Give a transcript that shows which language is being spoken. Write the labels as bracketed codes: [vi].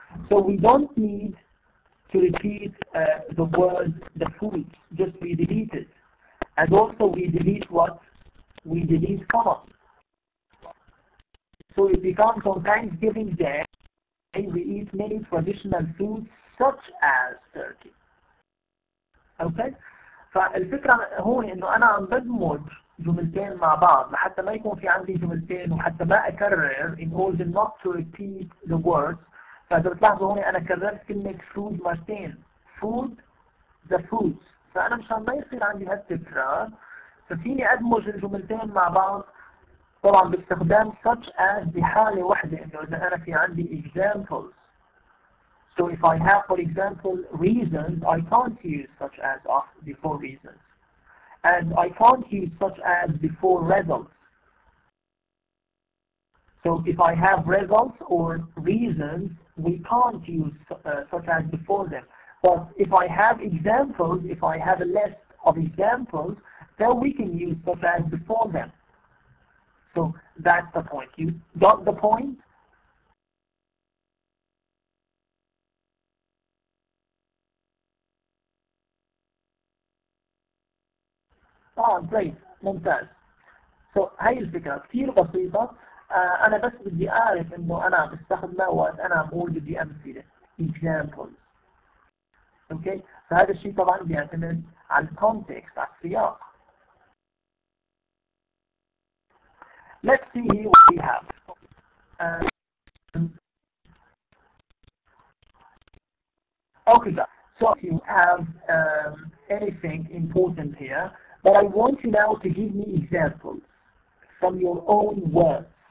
[en] So we don't need to repeat the word, the food, just we delete it. And also we delete what? We delete comma. So it becomes on Thanksgiving Day, we eat many traditional foods such as turkey. Okay? [ar] فالفكرة هون انه انا عم بدمج جملتين مع بعض لحتى ما يكون في عندي جملتين وحتى ما اكرر [en] in order not to repeat the words. [ar] فاذا بتلاحظوا هون انا كررت كلمة food مرتين. [en] food the foods. [ar] فانا مشان ما يصير عندي هالتكرار ففيني ادمج الجملتين مع بعض طبعا باستخدام such as بحالة واحدة انه اذا انا في عندي examples. [en] So if I have, for example, reasons, I can't use such as before reasons. And I can't use such as before results. So if I have results or reasons, we can't use such as before them. But if I have examples, if I have a list of examples, then we can use such as before them. So that's the point. You got the point? Great. [ar] ممتاز. So هاي الفكرة كثير بسيطة. أنا بس بدي أعرف إنه أنا بستخدمها وقت أنا بقول بدي أمثلة examples. أوكي؟ فهذا الشيء طبعا بيعتمد على الكونتكست، على السياق. [en] Let's see here what we have. Okay, guys. So if you have anything important here, but I want you now to give me examples from your own words.